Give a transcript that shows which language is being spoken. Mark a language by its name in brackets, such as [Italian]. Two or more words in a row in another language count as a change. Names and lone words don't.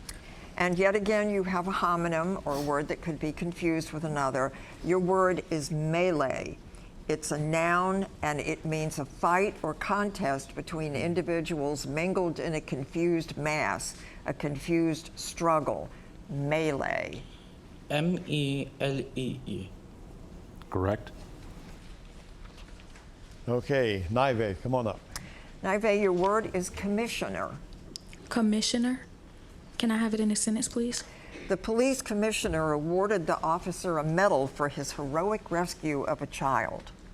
[English] And yet again, you have a homonym, or a word that could be confused with another. Your word is melee. It's a noun, and it means a fight or contest between individuals mingled in a confused mass, a confused struggle. Melee. M-E-L-E-E. Correct. Okay, Naive, come on up. Naive, your word is commissioner. Commissioner? Can I have it in a sentence, please? The police commissioner awarded the officer a medal for his heroic rescue of a child.